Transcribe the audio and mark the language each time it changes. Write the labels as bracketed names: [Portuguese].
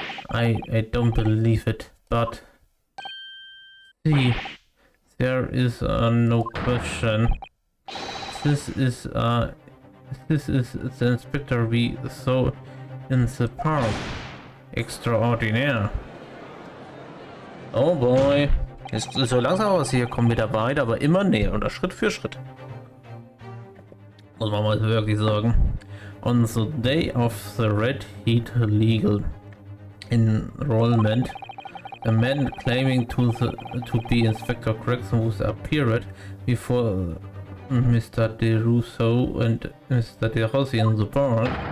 [English] I don't believe it, but see, there is no question. This is the inspector we saw in the park. [German] Extraordinär. Oh boy. Jetzt so langsam aus hier kommen wir da weit, aber immer näher und Schritt für Schritt. Muss man mal wirklich sagen. [English] On the day of the Red Heat legal enrollment, a man claiming to be Inspector Gregson was appeared before Mr. De Rousseau and Mr. De Rossi in the park.